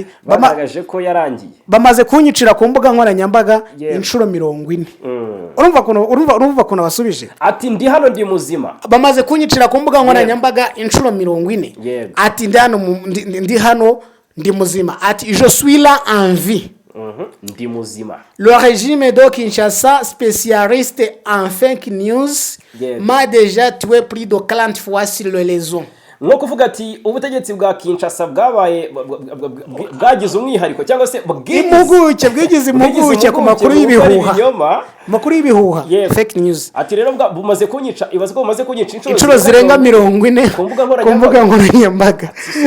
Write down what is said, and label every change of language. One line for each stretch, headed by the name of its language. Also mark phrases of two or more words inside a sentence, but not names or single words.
Kinyarwanda: bamagaje ko yarangiye bamaze kunyicira ku mbuga nkoranyambaga inshuro 40. urumva kuno basubije ati ndi hano ndi muzima bamaze kunyicira ku mbuga nkoranyambaga inshuro 40 ati ndi hano ndi muzima ati
French: je suis là en vie. Le régime de Kinshasa, spécialiste en
English: fake news,
French: m'a déjà tué plus de 40 fois sur les réseaux.
Kinyarwanda: nko kuvuga ati ubutegetsi bwa Kinshasa bwabaye bwagize umwihariko cyangwa se bwigize impuguke ku makuru y'ibihuha
English: fake news.
Kinyarwanda: Ati rero bumaze kunyica ibaze ko bumaze kunyica inshuro zirenga 40 ku mbuga nkoranyambaga.